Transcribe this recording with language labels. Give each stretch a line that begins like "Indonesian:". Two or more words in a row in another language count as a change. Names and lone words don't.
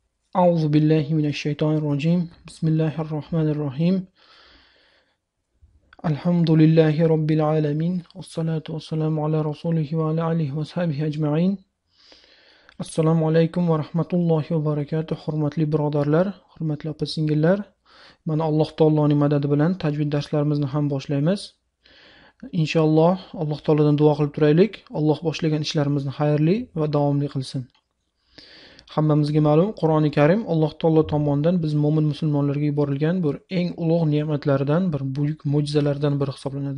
Arabic: أعوذ بالله من الشيطان الرجيم بسم الله الرحمن الرحيم الحمد لله رب العالمين والصلاة والسلام على رسوله وعلى آله وصحبه أجمعين السلام عليكم ورحمة الله وبركاته.
Uzbek: Hurmatli birodarlar, hurmatli opa-singillar. Mana Alloh taoloning madadi bilan tajvid darslarimizni ham boshlaymiz. Inshaalloh Alloh taolodan duo qilib turaylik. Alloh boshlagan ishlarimizni xayrli va davomli qilsin. Hammamizga ma'lum, Qur'oni Karim Alloh taolo tomonidan biz mo'min musulmonlarga yuborilgan bir eng ulug' ne'matlardan, bir buyuk mo'jizalardan biri hisoblanadi.